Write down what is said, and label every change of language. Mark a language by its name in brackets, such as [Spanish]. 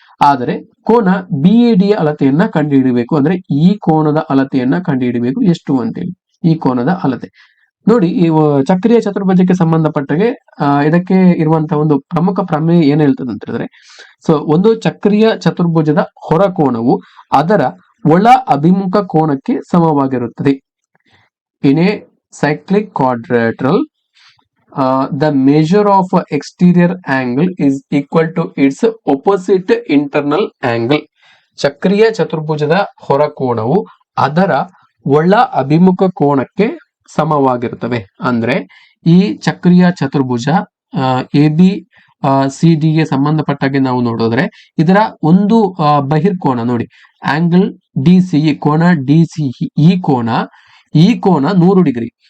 [Kannada] ಆದರೆ ಕೋನ BAD ಯ ಅಳತೆಯನ್ನ ಕಂಡುಹಿಡಬೇಕು, ಅಂದ್ರೆ ಈ ಕೋನದ ಅಳತೆಯನ್ನ ಕಂಡುಹಿಡಬೇಕು ಎಷ್ಟು ಅಂತೇಳಿ. ಈ ಕೋನದ ಅಳತೆ ನೋಡಿ, ಈ ಚಕ್ರೀಯ ಚತುರ್ಭುಜಕ್ಕೆ ಸಂಬಂಧಪಟ್ಟಾಗೆ ಇದಕ್ಕೆ ಇರುವಂತಹ ಒಂದು ಪ್ರಮುಖ ಪ್ರಮೇಯ ಏನ್ ಹೇಳ್ತದೆ ಅಂತ ಹೇಳಿದ್ರೆ, ಸೊ ಒಂದು ಚಕ್ರೀಯ ಚತುರ್ಭುಜದ ಹೊರ ಕೋನವು ಅದರ ಒಳ ಅಭಿಮುಖ ಕೋನಕ್ಕೆ ಸಮವಾಗಿರುತ್ತದೆ. [English] In a cyclic quadrilateral, the measure of exterior angle is equal to its opposite internal angle. [Kannada] ಚಕ್ರೀಯ ಚತುರ್ಭುಜದ ಹೊರ ಕೋನವು ಅದರ ಒಳ ಅಭಿಮುಖ ಕೋನಕ್ಕೆ ಸಮವಾಗಿರುತ್ತವೆ. ಅಂದ್ರೆ ಈ ಚಕ್ರೀಯ ಚತುರ್ಭುಜ ABCD ಗೆ ಸಂಬಂಧಪಟ್ಟಾಗೆ ನಾವು ನೋಡಿದ್ರೆ ಇದರ ಒಂದು ಬಹಿರ್ಕೋನ ನೋಡಿ, ಆಂಗಲ್ DCE, ಕೋನ DCE, ಈ ಕೋನ 100 ಡಿಗ್ರಿ.